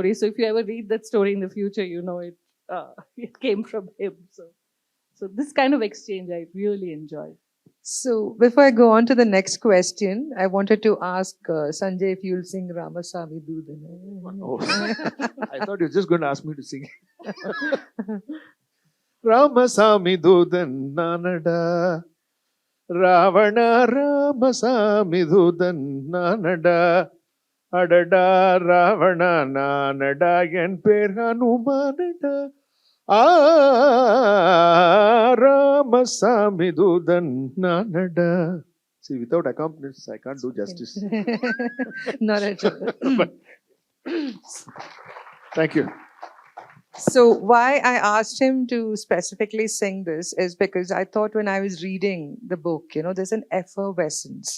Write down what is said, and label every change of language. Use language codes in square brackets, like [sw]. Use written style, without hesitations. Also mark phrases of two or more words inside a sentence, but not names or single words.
[en] So if you ever read that story in the future, it came from him. So this kind of exchange I really enjoyed. So before I go on to the next question, I wanted to ask Sanjay if you'll sing Ramasamy Dudana. Oh. I thought you were just going to ask me to sing. [ta] ராமசாமி தூதன் நானடா, ராவணா ராமசாமி தூதன் நானடா, அடடா ராவணா நானடா, என் பேர் ஹனுமானடா. ராமசாமி தூதன் நானடா. [en] See, without accompaniments, I can't do justice. Not at all. But, thank you. So why I asked him to specifically sing this is because I thought when I was reading the book, there's an effervescence.